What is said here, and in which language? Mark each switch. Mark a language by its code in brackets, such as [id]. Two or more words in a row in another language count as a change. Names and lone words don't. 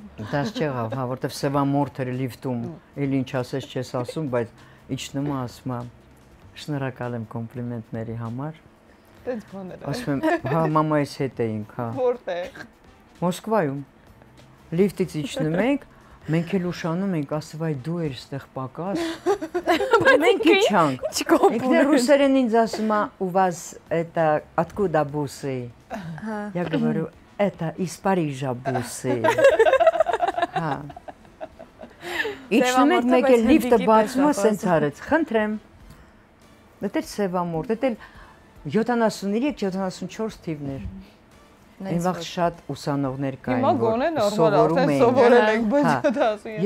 [hy] Դաս չեղավ հա որտեվ սևամորթերը լիֆտում էլ ինչ ասես չես ասում բայց իջնում ասում Շնորհակալ եմ կոմպլիմենտների համար։ Տենց բաներ։ Ասում եմ, հա, մամայիս հետ էինք, հա։ Որտեղ։ Մոսկվայում։ Լիֆտից իջնում ենք, մենք էլ ուշանում ենք, ասում այ դու ես այդտեղ պակաս։ Մենք իջանք։ Ինքն ռուսերեն ինձ ասում է, [ru] у вас это откуда бусы։ Я говорю, это из Парижа бусы։ [hy] Հա։ Իջնում ենք, մեկ էլ լիֆտը բացում է, սենց արեց։ Խնդրեմ։ Դա սևամորթ, դա 73-74 թիվներ։ Այն վաղ շատ ուսանողներ կային, Հիմա գոնե նորմալ արդեն սովորել ենք, բայց դա ասում եմ։